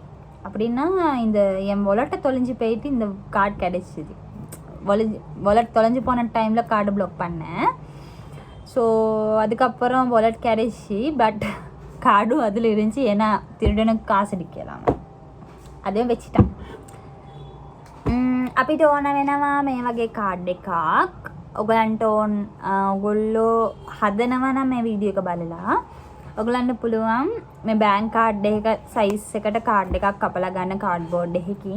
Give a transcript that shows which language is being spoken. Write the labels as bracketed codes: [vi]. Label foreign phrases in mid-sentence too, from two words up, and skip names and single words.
[ta] அப்படின்னா இந்த என் வாலெட்டை தொலைஞ்சு போயிட்டு இந்த கார்டு கிடச்சிது. வாலெட் தொலைஞ்சு போன டைமில் [en] card block [ta] பண்ணேன். ஸோ அதுக்கப்புறம் வாலெட் கிடச்சி, [en] but card [ta] அதில் இருந்துச்சு. ஏன்னா திருடனுக்கு காசு அடிக்கலாம், அதையும் வச்சுட்டான். [si] අපිට ඕන වෙනවා මේ වගේ කාඩ් එකක්. ඔයගලන්ට ඔයගොල්ලෝ හදනවා නම් මේ වීඩියෝ එක බලලා ඔයගලන්ට පුළුවන් මේ [en] bank card [si] එක සයිස් එකට කාඩ් එකක් කපලා ගන්න කාඩ් බෝඩ් එකකින්.